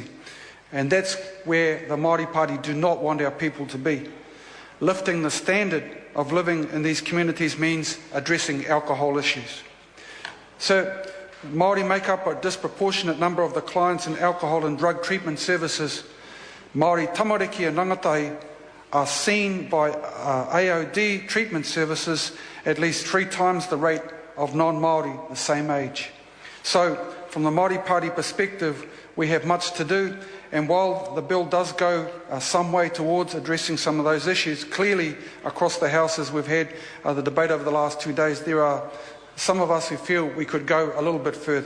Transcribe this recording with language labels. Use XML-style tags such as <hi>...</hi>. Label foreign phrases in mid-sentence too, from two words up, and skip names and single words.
<en>And that's where the Māori Party do not want our people to be. Lifting the standard of living in these communities means addressing alcohol issues. So, Māori make up a disproportionate number of the clients in alcohol and drug treatment services. Māori tamariki and rangatahi are seen by AOD treatment services at least 3 times the rate of non-Māori the same age. So, from the Māori Party perspective, we have much to do, and while the bill does go some way towards addressing some of those issues, clearly across the House, as we've had the debate over the last 2 days, there are some of us who feel we could go a little bit further.</en>